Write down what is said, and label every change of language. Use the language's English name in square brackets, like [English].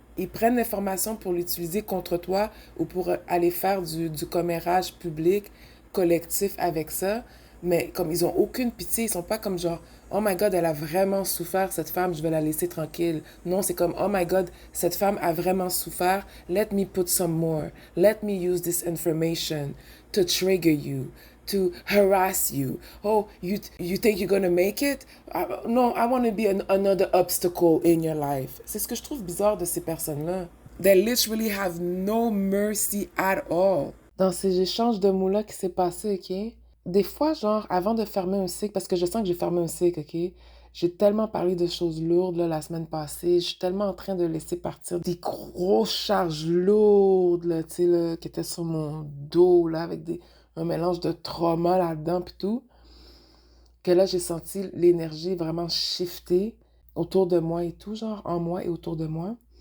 [French] Ils prennent l'information pour l'utiliser contre toi ou pour aller faire du commérage public, collectif avec ça. Mais comme ils ont aucune pitié, ils sont pas comme genre, [English] oh my god, [French] elle a vraiment souffert, cette femme, je vais la laisser tranquille. Non, c'est comme, [English] oh my god, [French] cette femme a vraiment souffert, [English] let me put some more. Let me use this information to trigger you, to harass you. Oh, you think you're gonna make it? No, I want to be another obstacle in your life. [French] C'est ce que je trouve bizarre de ces personnes-là. [English] They literally have no mercy at all. [French] Dans ces échanges de mots-là qui s'est passé, OK? Des fois, genre, avant de fermer un cycle, parce que je sens que j'ai fermé un cycle, OK? J'ai tellement parlé de choses lourdes là, la semaine passée. Je suis tellement en train de laisser partir des grosses charges lourdes, là, tu sais, là, qui étaient sur mon dos, là, avec un mélange de trauma là-dedans, puis tout, que là, j'ai senti l'énergie vraiment shifter autour de moi et tout, genre, en moi et autour de moi.